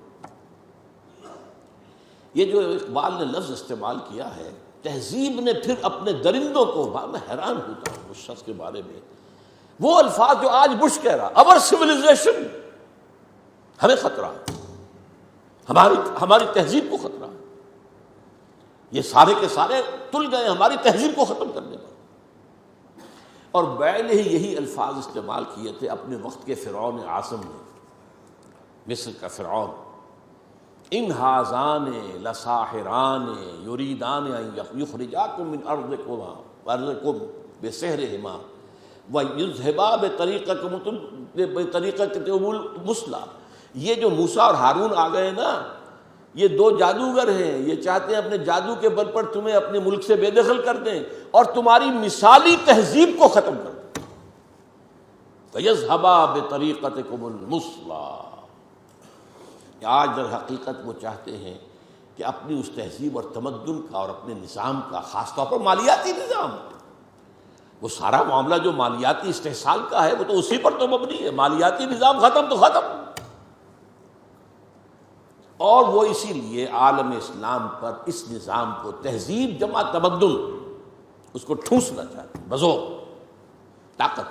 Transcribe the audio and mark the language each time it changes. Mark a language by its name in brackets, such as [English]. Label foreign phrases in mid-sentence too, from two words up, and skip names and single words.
[Urdu] یہ جو اقبال نے لفظ استعمال کیا ہے تہذیب نے، پھر اپنے درندوں کو، میں حیران ہوتا ہوں اس شخص کے بارے میں، وہ الفاظ جو آج بش کہہ رہا، اور سویلائزیشن، ہمیں خطرہ ہے، ہماری تہذیب کو خطرہ ہے. یہ سارے کے سارے تل گئے ہماری تہذیب کو ختم کرنے پر. اور بیل ہی یہی الفاظ استعمال کیے تھے اپنے وقت کے فرعون اعظم نے، مصر کا فرعون. [Arabic] ان ھذان لساحران یریدان ان یخرجاکم من ارضکم بسحرہما ویذھبا بطریقتکم المثلی. [Urdu] یہ جو موسیٰ اور ہارون آ گئے نا، یہ دو جادوگر ہیں، یہ چاہتے ہیں اپنے جادو کے بل پر تمہیں اپنے ملک سے بے دخل کر دیں اور تمہاری مثالی تہذیب کو ختم کر دیں. [Arabic] وَيَذْهَبَا بِطَرِيقَتِكُمُ الْمُثْلَىٰ. [Urdu] آج در حقیقت وہ چاہتے ہیں کہ اپنی اس تہذیب اور تمدن کا اور اپنے نظام کا، خاص طور پر مالیاتی نظام، وہ سارا معاملہ جو مالیاتی استحصال کا ہے وہ تو اسی پر تو مبنی ہے. مالیاتی نظام ختم تو ختم. اور وہ اسی لیے عالم اسلام پر اس نظام کو، تہذیب جمع تمدن، اس کو ٹھونسنا چاہتے ہیں بزور طاقت.